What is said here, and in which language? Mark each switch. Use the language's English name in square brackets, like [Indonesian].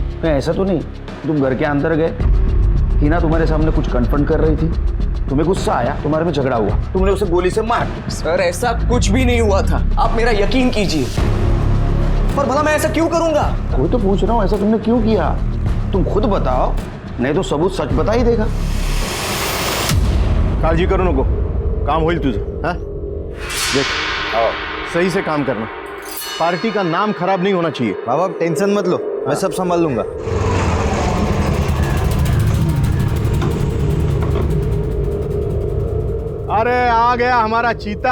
[Hindi] ऐसा तो नहीं तुम घर के अंदर गए, हिना तुम्हारे सामने कुछ कन्फ्रंट कर रही थी, तुम्हें गुस्सा आया, तुम्हारे में झगड़ा हुआ, तुमने उसे गोली से मार? सर ऐसा कुछ भी नहीं हुआ था, आप मेरा यकीन कीजिए। पर भला मैं ऐसा क्यों करूंगा? कोई तो पूछ रहा हूँ, ऐसा तुमने क्यों किया? तुम खुद बताओ, नहीं तो सबूत सच बता ही देगा। [Marathi] काळजी करू नको, काम होईल तुझं। [Hindi] हाँ देख, सही से काम करना, पार्टी का नाम खराब नहीं होना चाहिए। बाबा टेंशन मत लो, मैं सब संभाल लूंगा। अरे आ गया हमारा चीता।